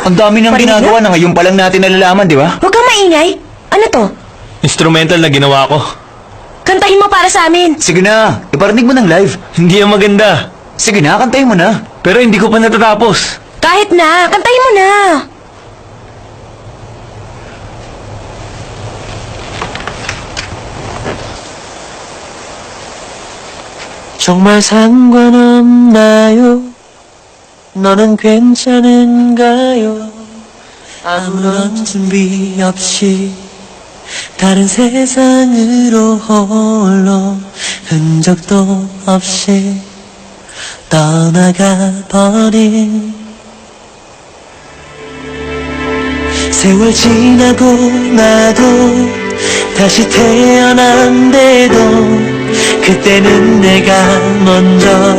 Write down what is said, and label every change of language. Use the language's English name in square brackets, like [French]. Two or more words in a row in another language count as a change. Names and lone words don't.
[Filipino] Ang dami nang Parinig ginagawa na ngayon pa lang natin nalalaman, di ba? Huwag kang maingay. Ano to? Instrumental na ginawa ko. Kantahin mo para sa amin. Sige na, iparinig mo ng live. Hindi yung maganda. Sige na, kantahin mo na. Pero hindi ko pa natatapos. Kahit na, kantahin mo na. [Korean] 정말 상관없나요? 너는 괜찮은가요? 아무런 준비 없이 다른 세상으로 홀로 흔적도 없이 떠나가 버린 세월 지나고 나도 다시 태어난데도 그때는 내가 먼저